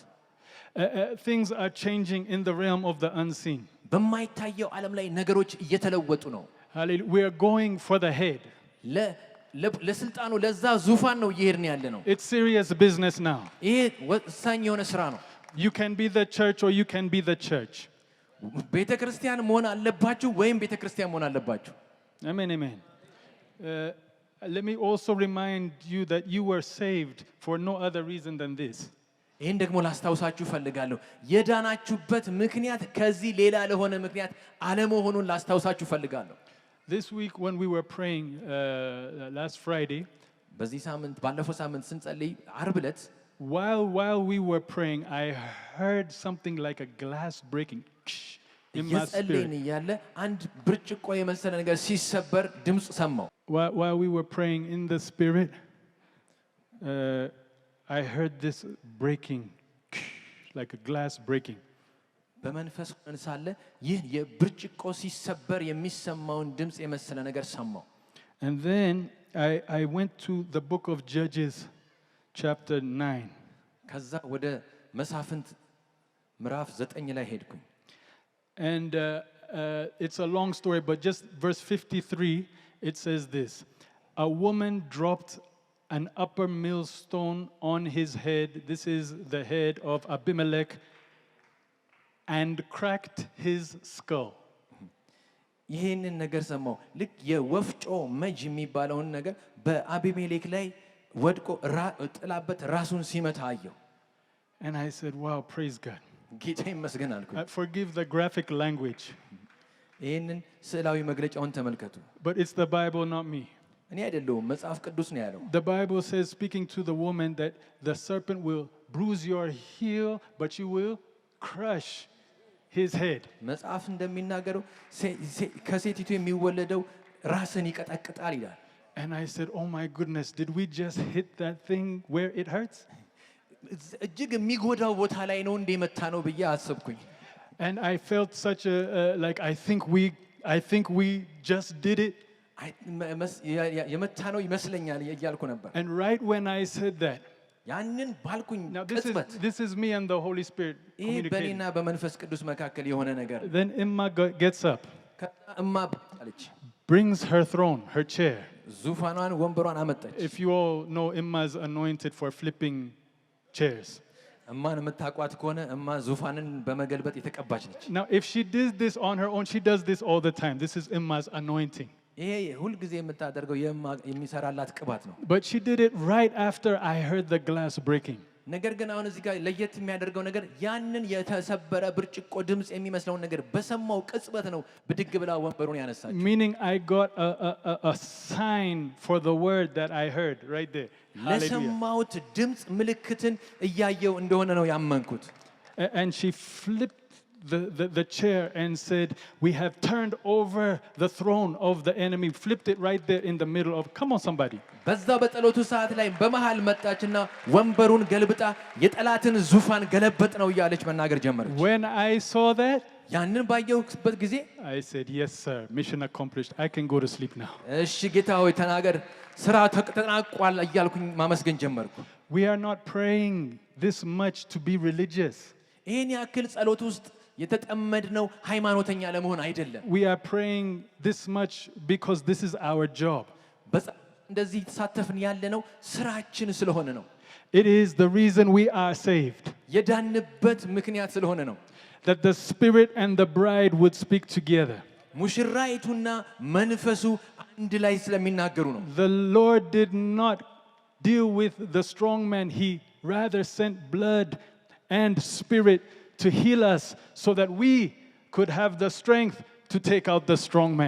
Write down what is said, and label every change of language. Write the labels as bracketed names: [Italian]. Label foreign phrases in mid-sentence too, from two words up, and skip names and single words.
[English] Things are changing in the realm of the unseen. [Amharic] በማይታየው ዓለም ላይ ነገሮች እየተለወጡ ነው። [English] Hallelujah. We are going for the head. [Amharic] ለስልጣኑ ለዛ ዙፋን ነው እየሄድን ያለ ነው። [English] It's serious business now. [Amharic] ይሄ ወሳኝ የሆነ ስራ ነው። [English] You can be the church or you can be the church. [Amharic] ቤተክርስቲያን መሆን አለባችሁ ወይም ቤተክርስቲያን መሆን አለባችሁ። [English] Amen, amen. Let me also remind you that you were saved for no other reason than this. [Amharic] ይህን ደግሞ ላስታውሳችሁ ፈልጋለሁ። የዳናችሁበት ምክንያት ከዚህ ሌላ ለሆነ ምክንያት አለመሆኑን ላስታውሳችሁ ፈልጋለሁ። [English] This week when we were praying last Friday, [Amharic] በዚህ ሳምንት ባለፈው ሳምንት ስንጸልይ ዓርብ ዕለት [English] while we were praying, I heard something like a glass breaking in my spirit. [Amharic] እያለ አንድ ብርጭቆ የመሰለ ነገር ሲሰበር ድምጽ ሰማሁ። [English] While we were praying in the spirit, I heard this breaking, like a glass breaking. [Amharic] በመንፈስ ሳለ ይህ የብርጭቆ ሲሰበር የሚሰማውን ድምጽ የመሰለ ነገር ሰማሁ። [English] And then I went to the book of Judges, chapter 9. [Amharic] ከዛ ወደ መሳፍንት ምዕራፍ 9 ላይ ሄድኩኝ። [English] And it's a long story, but just verse 53, it says this: a woman dropped an upper millstone on his head. This is the head of Abimelech, and cracked his skull. [Amharic] ይሄንን ነገር ሰማው። ልክ የወፍጮ መጅ የሚባለውን ነገር በአቢሜሌክ ላይ ወድቆ ጥላበት ራሱን ሲመታ አየው። [English] And I said, wow, praise God. [Amharic] ጌታ ይመስገን አልኩ። [English] Forgive the graphic language. [Amharic] ይሄንን ስዕላዊ መግለጫውን ተመልከቱ። [English] But it's the Bible, not me. [Amharic] እኔ አይደለሁም፣ መጽሐፍ ቅዱስ ነው ያለው። [English] The Bible says, speaking to the woman, that the serpent will bruise your heel, but you will crush his head. [Amharic] መጽሐፍ እንደሚናገረው ከሴቲቱ የሚወለደው ራስን ይቀጠቅጣል ይላል። [English] And I said, oh my goodness, did we just hit that thing where it hurts? [Amharic] እጅግ የሚጎዳው ቦታ ላይ ነው እንደ መታ ነው ብዬ አሰብኩኝ። [English] And I felt such like I think we just did it. [Amharic] የመታ ነው ይመስለኛል እያልኩ ነበር። [English] And right when I said that, [Amharic] ያንን ባልኩኝ [English] now [Amharic] ቅጽበት [English] this is me and the Holy Spirit [Amharic] ይሄ በእኔና በመንፈስ ቅዱስ መካከል የሆነ ነገር። [English] Then Emma gets up, [Amharic] እማ አለች፣ [English] brings her throne, her chair. [Amharic] ዙፋኗን ወንበሯን አመጣች። [English] If you all know, Emma is anointed for flipping chairs. [Amharic] እማን የምታቋት ከሆነ እማ ዙፋንን በመገልበጥ የተቀባች ነች። [English] Now if she did this on her own, she does this all the time. This is Emma's anointing. [Amharic] ይሄ ሁሉ ጊዜ የምታደርገው የሚሰራላት ቅባት ነው። [English] But she did it right after I heard the glass breaking. [Amharic] ነገር ግን አሁን እዚህ ጋር ለየት የሚያደርገው ነገር ያንን የተሰበረ ብርጭቆ ድምጽ የሚመስለውን ነገር በሰማው ቅጽበት ነው ብድግ ብላ ወንበሩን ያነሳችው። [English] Meaning I got a sign for the word that I heard right there. [Amharic] ለሰማውት ድምጽ ምልክትን እያየው እንደሆነ ነው ያመንኩት። [English] And she flipped the chair and said, we have turned over the throne of the enemy. Flipped it right there in the middle of, come on somebody. [Amharic] በዛ በጸሎቱ ሰዓት ላይ በመሃል መጣችና ወንበሩን ገልብጣ የጠላትን ዙፋን ገለበጥ ነው እያለች መናገር ጀመረች። [English] When I saw that, [Amharic] ያንን ባየሁበት ጊዜ [English] I said, yes sir, mission accomplished. I can go to sleep now. [Amharic] እሺ ጌታ ሆይ ተናገር፣ ስራ ተጠናቋል እያልኩኝ ማመስገን ጀመርኩ። [English] We are not praying this much to be religious. [Amharic] ይሄን ያክል ጸሎት ውስጥ የተጠመድነው ሃይማኖተኛ ለመሆን አይደለም። [English] We are praying this much because this is our job. [Amharic] እንደዚህ ተሳተፍን ያለነው ስራችን ስለሆነ ነው። [English] It is the reason we are saved. [Amharic] የዳንበት ምክንያት ስለሆነ ነው። [English] That the spirit and the bride would speak together. [Amharic] ሙሽራይቱና መንፈሱ አንድ ላይ ስለሚናገሩ ነው። [English] The Lord did not deal with the strong man. He rather sent blood and spirit to heal us so that we could have the strength to take out the strong man.